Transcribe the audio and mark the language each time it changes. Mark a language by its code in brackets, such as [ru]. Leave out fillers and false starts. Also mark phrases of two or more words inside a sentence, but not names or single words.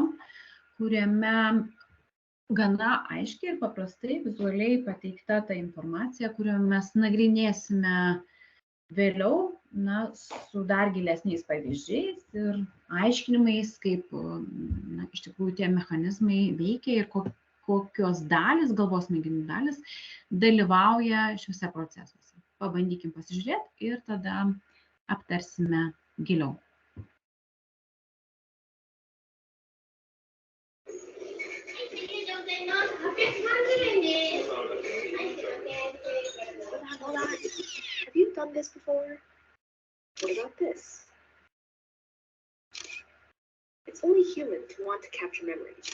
[lt] kuriame gana aiškiai ir paprastai vizualiai pateikta ta informacija, kurią mes nagrinėsime vėliau su dar gilesniais pavyzdžiais ir aiškinimais, kaip iš tikrųjų tie mechanizmai veikia ir kokios dalis, galvos smegenų dalis dalyvauja šiuose procesuose. Pabandykim pasižiūrėti ir tada aptarsime giliau. [en] Hold on. Have you done this before? What about this? It's only human to want to capture memories.